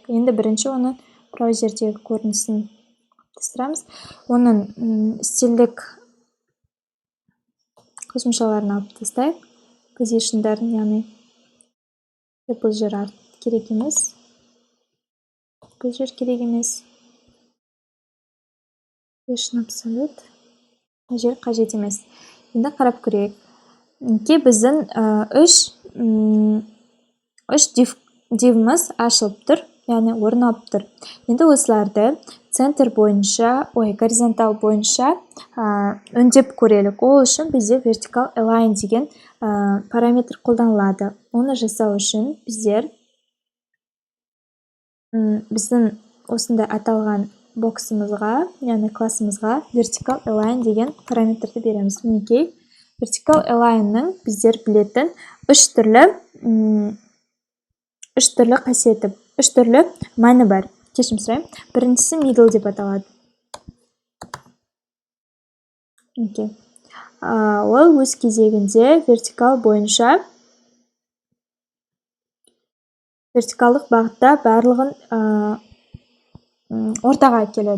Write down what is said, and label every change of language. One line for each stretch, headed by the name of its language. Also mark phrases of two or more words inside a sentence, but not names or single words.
Kazakh: Енді бірінші оның браузердегі көрінісін тастырамыз. Оның стильдік қосымшаларын алып тастайық. Позишндарын, яғни бұл жер керек емес. Бұл жер керек емес.
English: Position absolute.
Kazakh: Бұл жер қажет емес. Енді қарап көрейік. Біздің үш divіміз ашылып тұр, яғни орнап тұр. Енді осыларды центр бойынша, горизонтал бойынша өңдеп көрелік. Ол үшін бізде
English: vertical align
Kazakh: деген параметр қолданылады. Оны жасау үшін біздің осында аталған боксымызға, яғни классымызға
English: vertical align
Kazakh: деген параметрді береміз. Мінекей,
English: vertical alignның
Kazakh: біздер білетін үш түрлі қасиеті, үш түрлі мәні бар. Кешірім сұраймын. Біріншісі middle деп аталады. Ол өз кезегінде вертикалдық бағытта барлығын ортаға келеді.